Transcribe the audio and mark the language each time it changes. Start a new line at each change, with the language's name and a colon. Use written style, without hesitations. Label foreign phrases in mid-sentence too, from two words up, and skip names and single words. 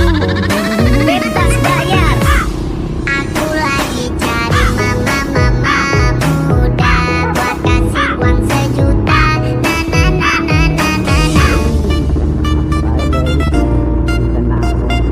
Indonesian: Bebas bayar. Aku lagi cari mama muda buat kasih uang sejuta. Na na na na na na na.
English: Bye guys.
Indonesian: Kita na ako.